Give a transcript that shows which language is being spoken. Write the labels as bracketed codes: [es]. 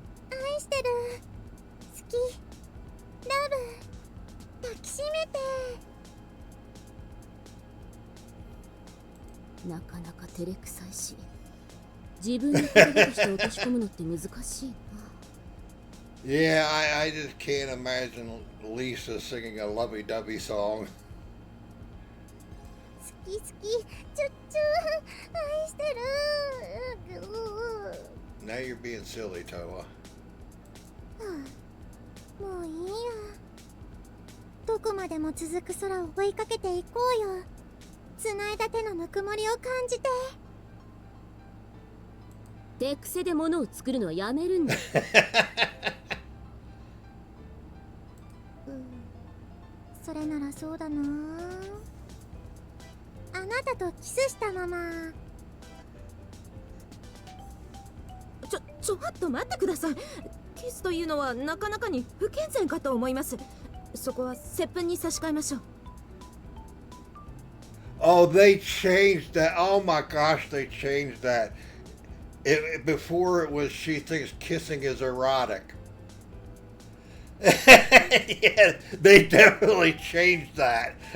[ja] 愛してる、好き、ラブ、抱きしめて。なかなか照れくさいし、自分の言葉として落とし込むのって難しいな。 [en] Yeah, I just can't imagine Lisa singing a lovey-dovey song. [ja] 好き好き、チュッチュ愛してる。 [en] Now you're being silly, Toa. [ja] もういいや。どこまでも続く空を追いかけていこうよ。繋いだ手のぬくもりを感じて。手癖で物を作るのはやめるんだ。それならそうだな。あなたとキスしたまま。ちょっと待ってください。キスというのはなかなかに不健全かと思います。そこは接吻に差し替えましょう。 [en] Oh, they changed that. Oh my gosh, they changed that. Before it was she thinks kissing is erotic. Yeah, they definitely changed that.